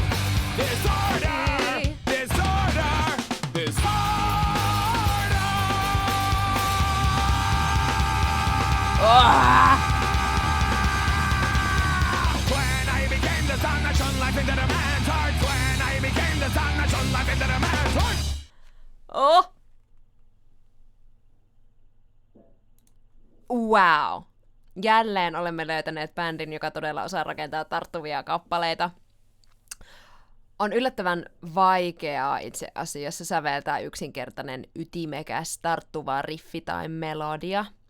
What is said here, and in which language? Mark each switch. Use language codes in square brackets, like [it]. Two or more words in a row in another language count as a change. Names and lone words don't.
[en] Disorder, disorder, disorder. When I became the sun that shone life into the man's heart. When I became the sun that shone life into the man's heart. Oh! Wow. [fi] Jälleen olemme löytäneet bändin, joka todella osaa rakentaa tarttuvia kappaleita. On yllättävän vaikeaa itse asiassa säveltää yksinkertainen, ytimekäs, tarttuva riffi tai melodia.